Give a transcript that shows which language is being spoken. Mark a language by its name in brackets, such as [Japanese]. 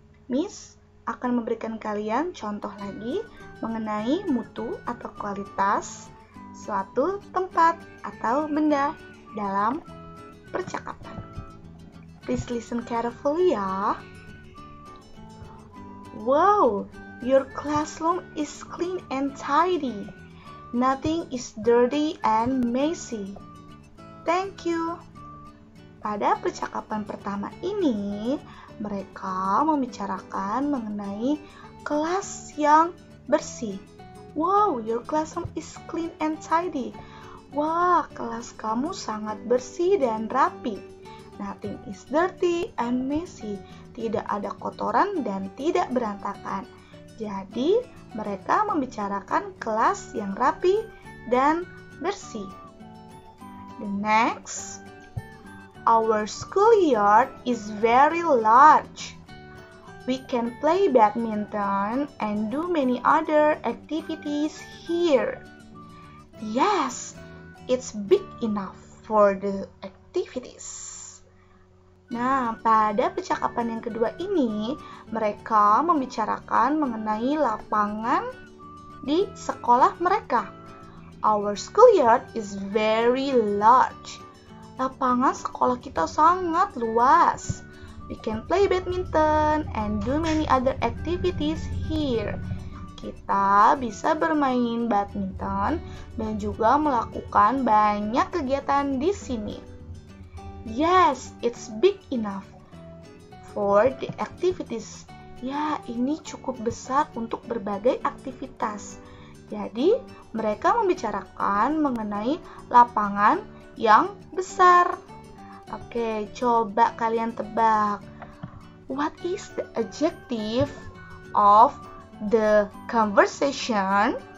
[Indonesian] Miss akan memberikan kalian contoh lagi mengenai mutu atau kualitas suatu tempat atau benda dalam percakapan. [English] Please listen carefully ya. Wow, your classroom is clean and tidy. Nothing is dirty and messy. Thank you. [Indonesian] Pada percakapan pertama ini, mereka membicarakan mengenai kelas yang bersih. [English] Wow, your classroom is clean and tidy. [Indonesian] Wah, kelas kamu sangat bersih dan rapi. [English] Nothing is dirty and messy. [Indonesian] Tidak ada kotoran dan tidak berantakan. Jadi, mereka membicarakan kelas yang rapi dan bersih. [English] The next, our schoolyard is very large. We can play badminton and do many other activities here. Yes, it's big enough for the activities. [Indonesian] Nah, pada percakapan yang kedua ini, mereka membicarakan mengenai lapangan di sekolah mereka. [English] Our schoolyard is very large. [Indonesian] Lapangan sekolah kita sangat luas. [English] We can play badminton and do many other activities here. [Indonesian] Kita bisa bermain badminton dan juga melakukan banyak kegiatan di sini. [English] Yes, it's big enough for the activities. [Indonesian] Ya, ini cukup besar untuk berbagai aktivitas. Jadi, mereka membicarakan mengenai lapangan yang besar. Oke, coba kalian tebak. [English] What is the adjective of the conversation?